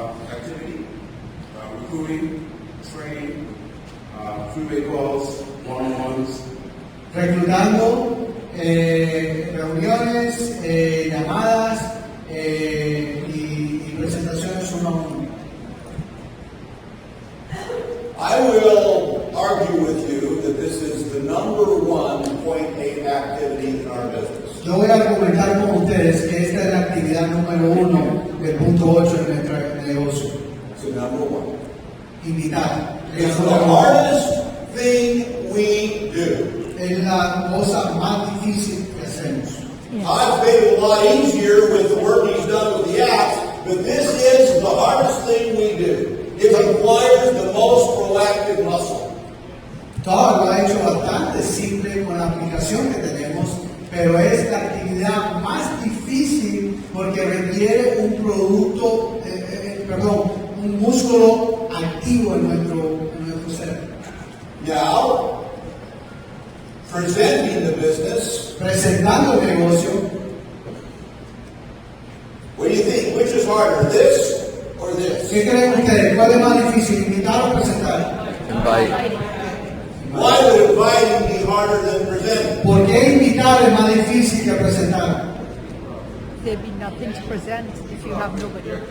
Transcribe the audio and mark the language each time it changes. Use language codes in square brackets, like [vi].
[en] Activity, recruiting, training, freeway calls, one-on-ones. [es] Reclutando, reuniones, llamadas y presentaciones uno a uno. [en] I will argue with you that this is the number one point 8 activity in our business. [es] Yo voy a comentar con ustedes que esta es la actividad número 1 del punto 8 de nuestro negocio. [en] It's the number one. [es] Invitar. [en] It's the hardest thing we do. [es] Es la cosa más difícil que hacemos. [en] I've made it a lot easier with the work he's done with the apps, but this is the hardest thing we do. It requires the most proactive muscle. [es] Todo lo ha hecho bastante simple con la aplicación que tenemos, pero es la actividad más difícil porque requiere un producto, un músculo activo en nuestro cerebro. [en] Now, presenting the business, [es] Presentando el negocio, [en] what do you think? Which is harder, this or this? [es] ¿qué creen ustedes? ¿Cuál es más difícil, invitar o presentar? [en] Why would inviting be harder than presenting? [es] ¿Por qué invitar es más difícil que presentar? [en] There'd be nothing to present if you have nobody.